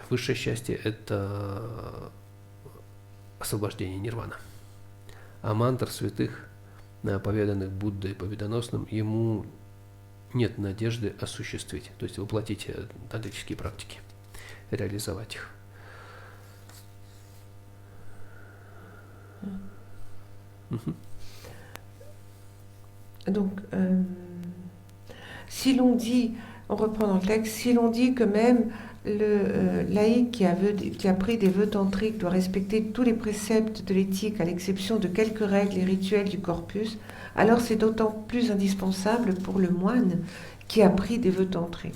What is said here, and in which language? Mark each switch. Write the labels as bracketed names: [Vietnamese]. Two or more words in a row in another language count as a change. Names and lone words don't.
[Russian] Высшее счастье – это освобождение нирвана. А мантр святых, поведанных Буддой победоносным, ему нет надежды осуществить, то есть воплотить тантрические практики, реализовать их. [French] Donc, si l'on dit, on reprend dans le texte, si l'on dit que même le laïc qui a pris des vœux tantriques doit respecter tous les préceptes de l'éthique à l'exception de quelques règles et rituels du corpus, alors c'est d'autant plus indispensable pour le moine qui a pris des vœux tantriques.